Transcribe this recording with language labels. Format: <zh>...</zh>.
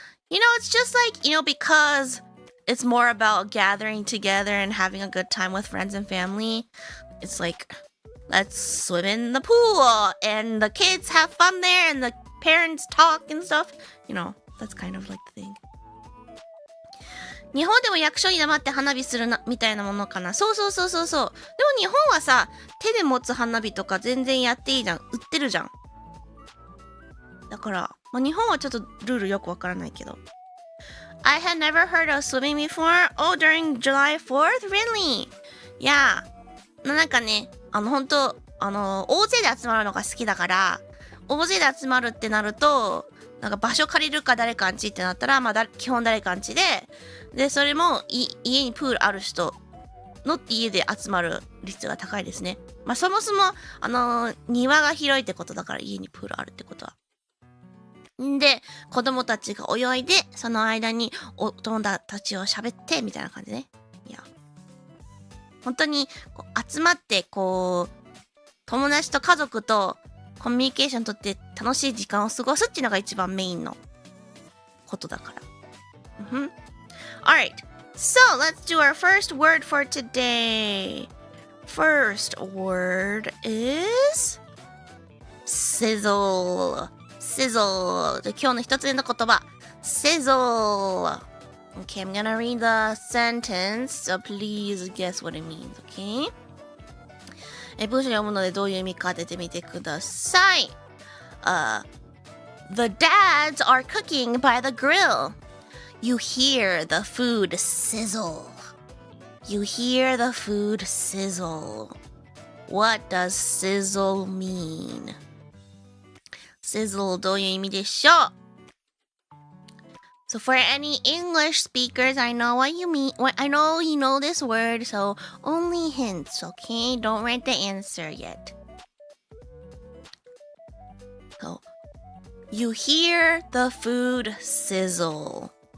<en>It's just like, because it's more about gathering together and having a good time with friends and family. It's like, let's swim in the pool and the kids have fun there and the parents talk and stuff. That's kind of like the thing.</en> <ja>日本でも役所に黙って花火するなみたいなものかな。そう。でも日本はさ、手で持つ花火とか全然やっていいじゃん。売ってるじゃん。だから、日本はちょっとルールよくわからないけど。</ja> <en>I had never heard of swimming before. Oh, during July 4th? Really? Yeah.</en> <ja>なんかね、ほんと、大勢で集まるのが好きだから、大勢で集まるってなると、なんか場所借りるか誰かんちってなったら、基本誰かんちで、それも家にプールある人の家で集まる率が高いですね。そもそも、庭が広いってことだから家にプールあるってことは。で、子供たちが泳いで、その間にお友達たちを喋ってみたいな感じね。いや。本当に集まって友達と家族とコミュニケーションとって楽しい時間を過ごすっていうのが一番メインのことだから。</ja> <en>Alright, so let's do our first word for today. First word is sizzle. Sizzle.</en> <ja>で今日の一つ目の言葉 sizzle.</ja> <en>Okay, I'm gonna read the sentence, so please guess what it means, okay?</en> <ja>文章読むのでどういう意味か当ててみてください。</ja> <en>The dads are cooking by the grill. You hear the food sizzle. You hear the food sizzle. What does sizzle mean?</en> <ja>Sizzle どういう意味でしょう？</ja> <en>So for any English speakers, I know what you mean. I know you know this word, so only hints, okay? Don't write the answer yet. So, you hear the food sizzle.</en>